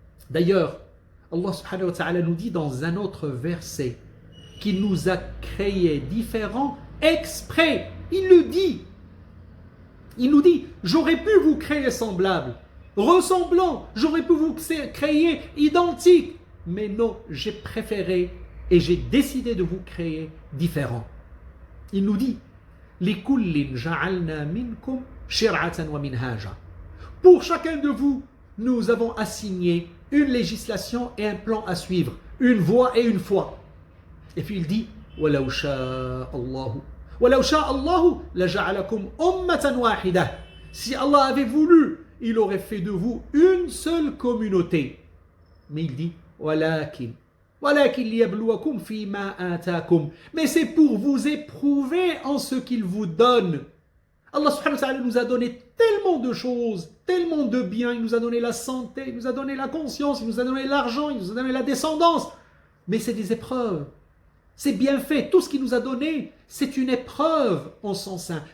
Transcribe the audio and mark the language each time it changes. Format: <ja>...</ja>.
<fr>D'ailleurs, Allah subhanahu wa ta'ala nous dit dans un autre verset qu'il nous a créés différents exprès. Il le dit. Il nous dit, j'aurais pu vous créer semblables, ressemblants, j'aurais pu vous créer identiques, mais non, j'ai préféré et j'ai décidé de vous créer différents. Il nous dit,</fr> <ar>لِكُلٍّ جَعَلْنَا مِنْكُمْ شِرْعَةً وَمِنْهَاجًا.</ar> <fr>Pour chacun de vous, nous avons assigné une législation et un plan à suivre, une voie et une foi. Et puis il dit</fr> <ar>وَلَوْ شَاءَ اللَّهُ لَجَعَلَكُمْ أُمَّةً وَاحِدَةً.</ar> <fr>Si Allah avait voulu, il aurait fait de vous une seule communauté. Mais il dit</fr> <ar>وَلَكِنْ لِيَبْلُوَكُمْ فِي مَا آتَاكُمْ.</ar> <fr>Mais c'est pour vous éprouver en ce qu'il vous donne. Allah subhanahu wa ta'ala nous a donné tellement de choses, tellement de biens. Il nous a donné la santé, il nous a donné la conscience, il nous a donné l'argent, il nous a donné la descendance. Mais c'est des épreuves. C'est bien fait. Tout ce qu'il nous a donné, c'est une épreuve en son sein.</fr>